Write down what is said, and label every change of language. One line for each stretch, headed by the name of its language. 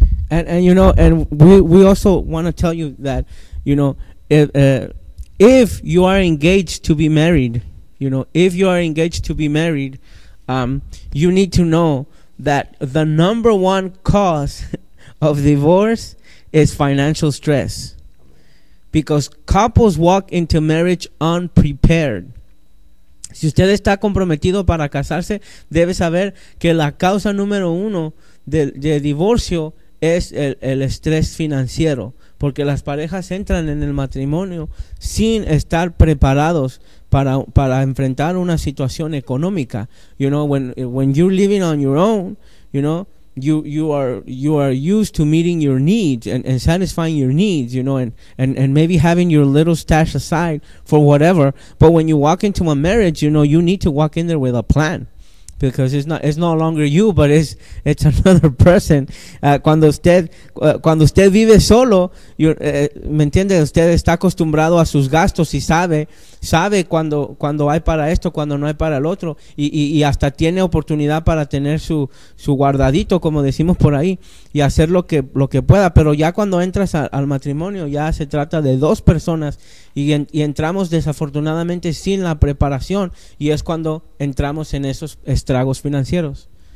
English: And you know, and we also want to tell you that, you know, if you are engaged to be married, you know, if you are engaged to be married, you need to know that the number one cause of divorce is financial stress. Because couples walk into marriage unprepared.
Spanish: Si usted está comprometido para casarse, debe saber que la causa número uno de divorcio es el estrés financiero. Porque las parejas entran en el matrimonio sin estar preparados para enfrentar una situación económica.
English: You know, when you're living on your own, you know, you are used to meeting your needs and satisfying your needs, you know, and maybe having your little stash aside for whatever. But when you walk into a marriage, you know, you need to walk in there with a plan. Because it's no longer you, but it's another person.
Spanish: Cuando usted vive solo, ¿me entiende? Usted está acostumbrado a sus gastos y sabe cuando hay para esto, cuando no hay para el otro, y hasta tiene oportunidad para tener su guardadito, como decimos por ahí, y hacer lo que pueda. Pero ya cuando entras al matrimonio, ya se trata de dos personas, y entramos desafortunadamente sin la preparación, y es cuando entramos en esos estragos financieros.